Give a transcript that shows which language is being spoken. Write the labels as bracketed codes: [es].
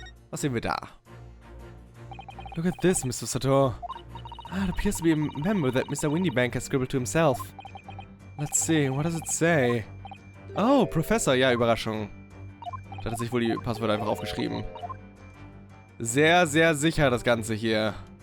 [de] Was sehen wir da? [en] Look at this, Mr. Sator. Ah, it appears to be a memo that Mr. Windybank has scribbled to himself. Let's see, what does it say? [de] Oh, Professor, ja, Überraschung. Da hat sich wohl die Passwörter einfach aufgeschrieben. Sehr, sehr sicher das Ganze hier.